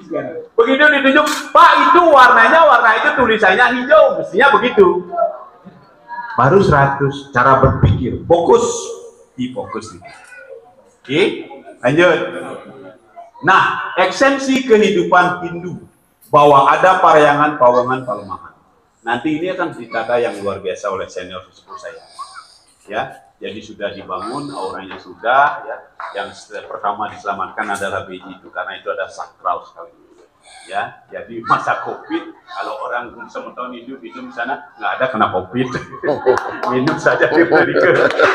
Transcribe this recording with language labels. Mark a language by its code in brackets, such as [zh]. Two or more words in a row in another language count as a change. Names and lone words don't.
[id] Begitu ditunjuk, Pak itu warna itu tulisannya hijau, mestinya begitu. Baru 100 cara berpikir, fokus. Oke, lanjut. Nah, esensi kehidupan Hindu bahwa ada parayangan, pawangan, palemahan. Nanti ini akan ditata yang luar biasa oleh senior sesepuh saya. Ya, jadi sudah dibangun, auranya sudah. Ya, yang pertama diselamatkan adalah beji itu karena itu ada sakral sekali. Ya, jadi masa COVID, kalau orang sementara hidup itu di sana nggak ada kena COVID, minum saja di Amerika.